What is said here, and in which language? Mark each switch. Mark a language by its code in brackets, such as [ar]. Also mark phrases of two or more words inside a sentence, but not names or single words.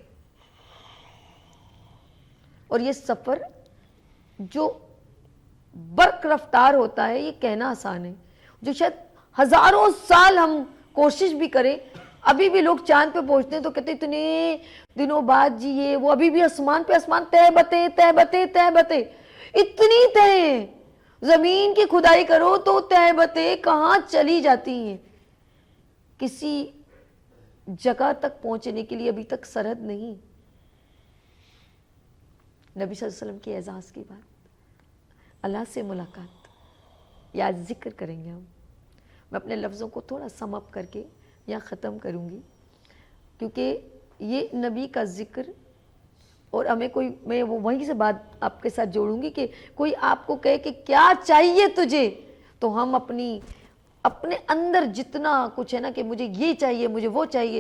[ur] اور یہ سفر جو برق رفتار ہوتا ہے، یہ کہنا آسان ہے، جو شاید ہزاروں سال ہم کوشش بھی کریں. ابھی بھی لوگ چاند پہ پہنچتے ہیں تو کہتے ہیں اتنے دنوں بعد جی یہ وہ، ابھی بھی آسمان پہ آسمان تہ بتے تہ بتے تہ بتے، اتنی تہ ہیں. زمین کی کھدائی کرو تو تہ بتے کہاں چلی جاتی ہیں. کسی جگہ تک پہنچنے کے لیے ابھی تک سرحد نہیں. نبی [ar] صلی اللہ علیہ وسلم [ur] کی اعزاز کی بات، اللہ سے ملاقات یا ذکر کریں گے ہم. میں اپنے لفظوں کو تھوڑا [en] sum up [ur] کر کے یا ختم کروں گی، کیونکہ یہ نبی کا ذکر، اور ہمیں کوئی، میں وہیں سے بات آپ کے ساتھ جوڑوں گی کہ کوئی آپ کو کہے کہ کیا چاہیے تجھے، تو ہم اپنے اندر جتنا کچھ ہے نا کہ مجھے یہ چاہیے، مجھے وہ چاہیے.